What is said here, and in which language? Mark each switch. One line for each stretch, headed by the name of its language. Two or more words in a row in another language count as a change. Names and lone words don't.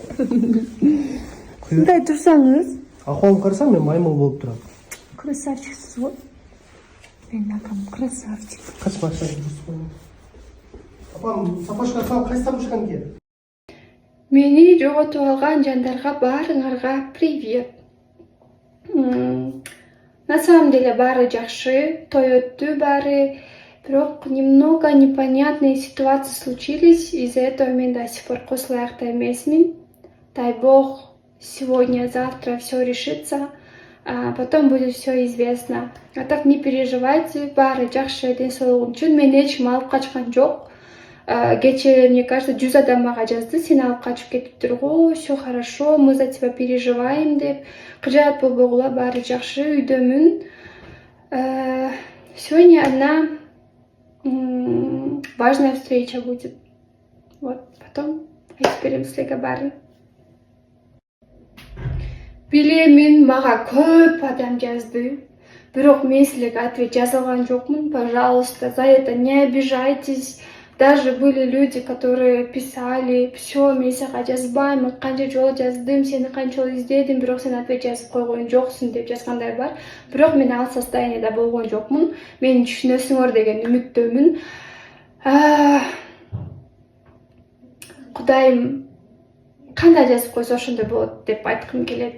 Kyrgyz: Мындай турсаңыз, Ахуалымды карасаң, мен маймыл болуп турам. Красавчиксиз го. Менин акам красавчик. Кач машина жүрүп. Апам, сапашка сал кайсы сапашканы ки? Мени жоготуп алган жандарга баарыңарга привет.
Russian: На самом деле
Kyrgyz: баары жакшы, той өттү баары, бирок
Russian: немного непонятные ситуации случились, из-за этого мен до сих пор
Kyrgyz: косула аякта эмесмин.
Russian: Дай бог, сегодня, завтра все решится, а потом будет все известно. А так не переживайте,
Kyrgyz: баары жакшы, ден соолугум үчүн мен эч ким алып качкан жок. Кече,
Russian: мне кажется,
Kyrgyz: 100 адам мага жазды, сен алып качып кетиптир го,
Russian: все хорошо, мы за тебя переживаем деп.
Kyrgyz: Кыжаат болбогула, баары жакшы, үйдөмүн.
Russian: Сегодня одна важная встреча будет. Вот, потом
Kyrgyz: айтып силерге баарын. Билемин, мага көп адам жазды. Бирок мен силерге ответ жаза алган жокмун.
Russian: Пожалуйста, за это не обижайтесь. Даже были люди, которые писали, все,
Kyrgyz: мен сага жазбайм, канча жолу жаздым, сени канча жолу издедим, бирок сен ответ жазып койгон жоксуң деп жазгандар бар. Бирок мен ал состоянияда болгон жокмун. Мени түшүнөсүңөр деген үмүттөмүн. Кудайым кандай жазып койсо ошондой болот деп айткым келет.